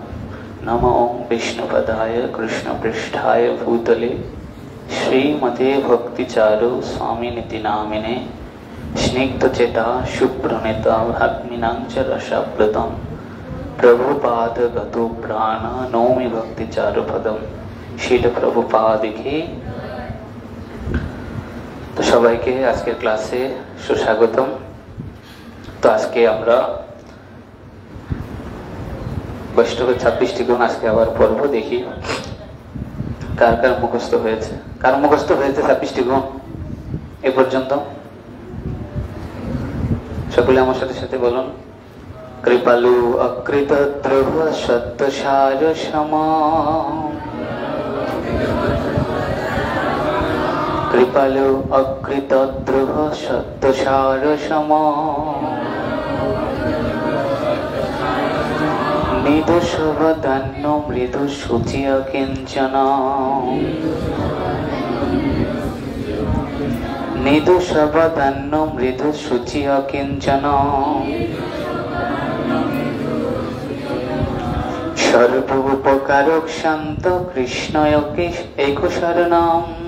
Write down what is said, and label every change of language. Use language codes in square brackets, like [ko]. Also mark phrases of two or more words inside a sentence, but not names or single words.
[sa] नमो विष्णुपदाय कृष्णपृष्ठाय भूतले श्रीमते भक्तिचारु स्वामिनिति नामिने स्निग्धचेता शुभ्रनेता भक्मिनां च रसाप्लुतं प्रभुपाद गतो प्राण नौमि भक्तिचारु पदम। [bn] शील प्रभुपाद की। तो সবাইকে আজকের ক্লাসে সুস্বাগতম। তো আজকে আমরা বৈষ্ণবের 26টি গুণ আজকে আবার পড়ব। দেখি কার কার মুখস্থ হয়েছে। কার মুখস্থ হয়েছে 26টি গুণ এ পর্যন্ত? সকলে আমার সাথে সাথে বলুন। [sa] কৃপালু অকৃত দ্রোহ সত্যসার সম कृपालु अकृत द्रुह सत्यसार सम নিদোষবদান্য মৃদু শুচিয় কিঞ্চন নিদোষবদান্য মৃদু শুচিয় কিঞ্চন সর্বোপকারক শান্ত কৃষ্ণ এক শরণম